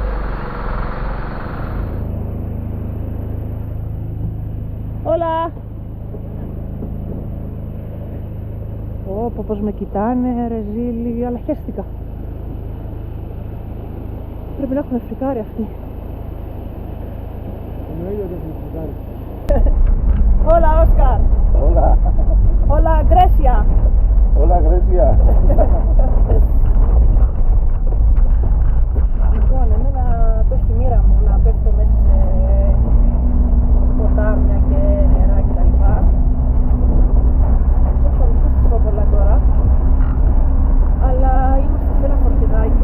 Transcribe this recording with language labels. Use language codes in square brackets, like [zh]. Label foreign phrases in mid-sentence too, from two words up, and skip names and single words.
[el] Όλα! Πω πως με κοιτάνε, ρε ζήλι, αλλά χαίστηκα. Πρέπει να έχουν φρικάρει αυτοί. Εννοείται ότι έχουν φρικάρει. [es] Hola, Oscar. Hola. Hola, Grecia. Hola, Grecia. [el] Λοιπόν, εμένα το έχει η μοίρα μου να πέφτω μέσα σε ποτάμια και νερά κτλ. Δεν θα σας πω πολλά τώρα, αλλά είμαστε σε ένα φορτηγάκι.